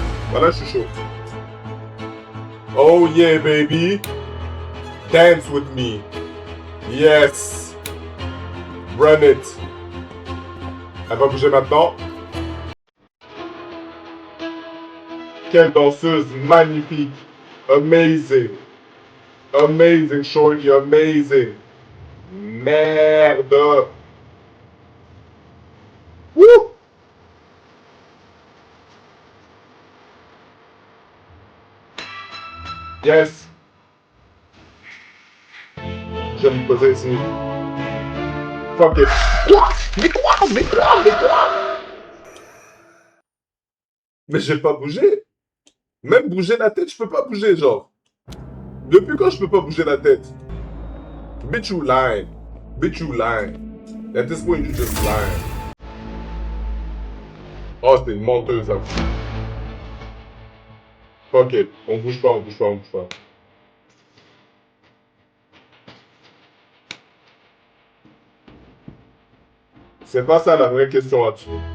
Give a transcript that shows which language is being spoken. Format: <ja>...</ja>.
<fr>Voilà, je suis chaud.</fr> <en>Oh yeah, baby. Dance with me. Yes. Run it.</en> <fr>Elle va bouger maintenant. Quelle danseuse magnifique.</fr> <en>Amazing. Amazing, shorty, amazing.</en> <fr>Merde. Wouh!</fr> <en>Yes.</en> <fr>Je vais me poser ici.</fr> <en>Fuck it.</en> <fr>Quoi? Mais quoi? Mais quoi? Mais quoi? Mais j'ai pas bougé. Même bouger la tête, je peux pas bouger, genre. Depuis quand je peux pas bouger la tête?</fr> <en>Bitch, you lying. Bitch, you lying. At this point, you just lying.</en> <fr>Oh, c'était une menteuse, hein.</fr> <en>Fuck it.</en> <fr>On bouge pas, on bouge pas, on bouge pas. C'est pas ça la vraie question là-dessus.</fr>